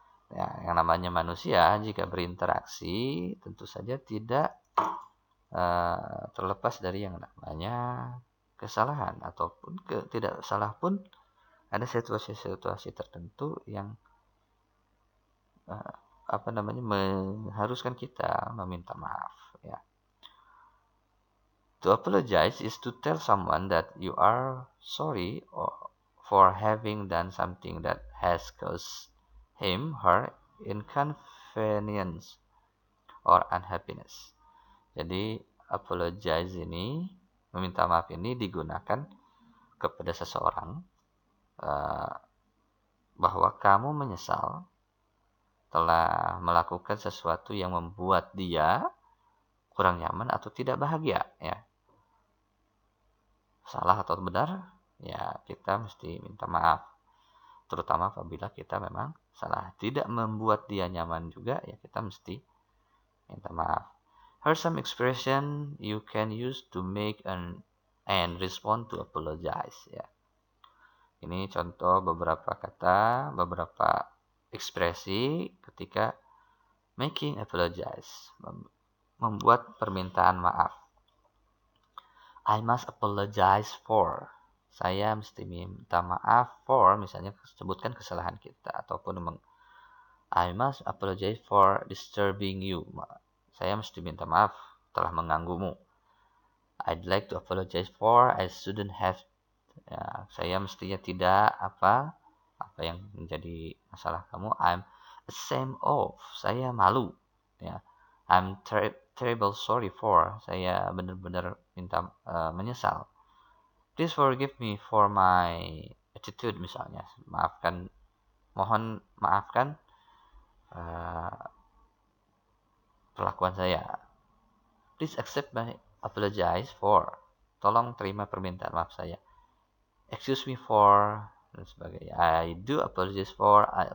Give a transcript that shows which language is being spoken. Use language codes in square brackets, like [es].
[id] Ya, yang namanya manusia jika berinteraksi tentu saja tidak terlepas dari yang namanya kesalahan ataupun tidak salah pun ada situasi-situasi tertentu yang mengharuskan kita meminta maaf, ya. [en] To apologize is to tell someone that you are sorry for having done something that has caused him, her inconvenience or unhappiness. [id] Jadi apologize ini, meminta maaf ini digunakan kepada seseorang bahwa kamu menyesal telah melakukan sesuatu yang membuat dia kurang nyaman atau tidak bahagia, ya. Salah atau benar, ya kita mesti minta maaf. Terutama apabila kita memang salah. Tidak membuat dia nyaman juga, ya kita mesti minta maaf. [en] Here's some expression you can use to make and respond to apologize, ya. [id] Ini contoh beberapa kata, beberapa ekspresi ketika [en] making apologize, [id] membuat permintaan maaf. [en] I must apologize for. [id] Saya mesti minta maaf [en] for, [id] misalnya sebutkan kesalahan kita, ataupun [en] I must apologize for disturbing you. [id] Saya mesti minta maaf telah mengganggumu. [en] I'd like to apologize for I shouldn't have. [id] Ya, saya mestinya tidak apa yang menjadi masalah kamu. [en] I'm ashamed of. [id] Saya malu. [en] Ya. I'm terrible sorry for. [id] Saya benar-benar menyesal. [en] Please forgive me for my attitude, misalnya. [id] Mohon maafkan perlakuan saya. [en] Please accept my apologize for. [id] Tolong terima permintaan maaf saya. [en] Excuse me for, [id] dan sebagainya. [en] I apologize for.